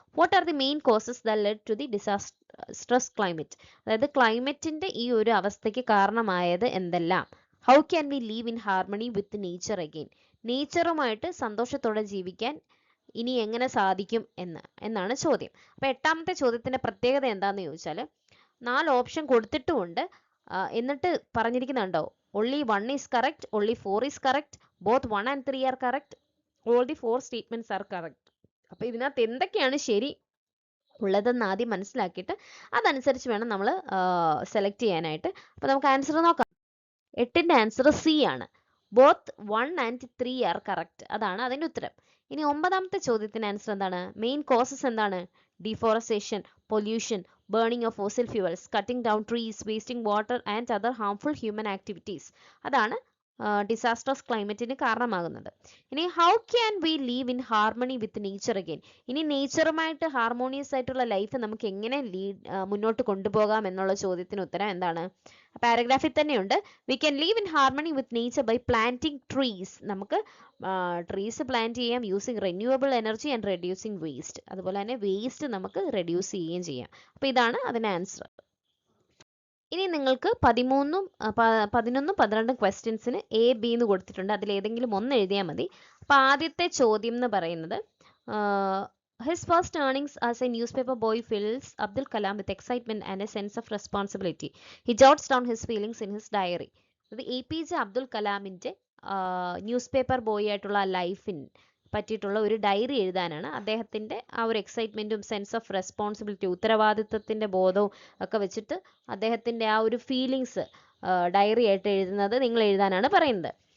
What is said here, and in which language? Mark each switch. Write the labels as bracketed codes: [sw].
[en] What are the main causes that led to the disastrous climate? [ml] അതായത് ക്ലൈമറ്റിന്റെ ഈ ഒരു അവസ്ഥയ്ക്ക് കാരണമായത് എന്തെല്ലാം? [en] How can we live in harmony with nature again? [ml] നേച്ചറുമായിട്ട് സന്തോഷത്തോടെ ജീവിക്കാൻ ഇനി എങ്ങനെ സാധിക്കും എന്നാണ് ചോദ്യം. അപ്പൊ 8ാമത്തെ ചോദ്യത്തിന്റെ പ്രത്യേകത എന്താന്ന് ചോദിച്ചാൽ 4 ഓപ്ഷൻ കൊടുത്തിട്ടുമുണ്ട്, എന്നിട്ട് പറഞ്ഞിരിക്കുന്നുണ്ടോ [en] only 1 is correct, only 4 is correct, both 1 and 3 are correct, all the 4 statements are correct. [ml] അപ്പൊ ഇതിനകത്ത് എന്തൊക്കെയാണ് ശരി ഉള്ളതെന്ന് ആദ്യം മനസ്സിലാക്കിയിട്ട് അതനുസരിച്ച് വേണം നമ്മൾ സെലക്ട് ചെയ്യാനായിട്ട്. അപ്പൊ നമുക്ക് ആൻസർ നോക്കാം. 8ന്റെ ആൻസർ സി ആണ്. [en] Both 1 and 3 are correct. [ml] അതാണ് അതിന്റെ ഉത്തരം. ഇനി 9ാമത്തെ ചോദ്യത്തിന് ആൻസർ എന്താണ്? മെയിൻ കോസസ് എന്താണ്? [en] Deforestation, pollution, burning of fossil fuels, cutting down trees, wasting water and other harmful human activities. [ml] അതാണ് ഡിസാസ്റ്റർസ് ക്ലൈമറ്റിന് കാരണമാകുന്നത്. ഇനി [en] How can we live in harmony with nature again? [ml] ഇനി നേച്ചറുമായിട്ട് ഹാർമോണിയസ് ആയിട്ടുള്ള ലൈഫ് നമുക്ക് എങ്ങനെ മുന്നോട്ട് കൊണ്ടുപോകാം എന്നുള്ള ചോദ്യത്തിന് ഉത്തരം എന്താണ്? പാരഗ്രാഫിൽ തന്നെയുണ്ട്. [en] We can live in harmony with nature by planting trees. [ml] നമുക്ക് ട്രീസ് പ്ലാന്റ് ചെയ്യാം [en] Using renewable energy and reducing waste. [ml] അതുപോലെ തന്നെ വേസ്റ്റ് നമുക്ക് റെഡ്യൂസ് ചെയ്യുകയും ചെയ്യാം. അപ്പൊ ഇതാണ് അതിന് ആൻസർ. ഇനി നിങ്ങൾക്ക് 13ഉം 12 ക്വസ്റ്റ്യൻസിന് എ ബി എന്ന് കൊടുത്തിട്ടുണ്ട്. അതിൽ ഏതെങ്കിലും ഒന്ന് എഴുതിയാൽ മതി. അപ്പൊ ആദ്യത്തെ ചോദ്യം എന്ന് പറയുന്നത് [en] his first earnings as a newspaper boy fills Abdul Kalam with excitement and a sense of responsibility. He jots down his feelings in his diary. [ml] അത് APJ അബ്ദുൽ കലാമിന്റെ ന്യൂസ് പേപ്പർ ബോയ് ആയിട്ടുള്ള ലൈഫിൻ പറ്റിയിട്ടുള്ള ഒരു ഡയറി എഴുതാനാണ്. അദ്ദേഹത്തിന്റെ ആ ഒരു എക്സൈറ്റ്മെന്റും സെൻസ് ഓഫ് റെസ്പോൺസിബിലിറ്റി, ഉത്തരവാദിത്വത്തിന്റെ ബോധവും ഒക്കെ വെച്ചിട്ട് അദ്ദേഹത്തിന്റെ ആ ഒരു ഫീലിങ്സ് ഡയറി ആയിട്ട് എഴുതുന്നത് നിങ്ങൾ എഴുതാനാണ് പറയുന്നത്.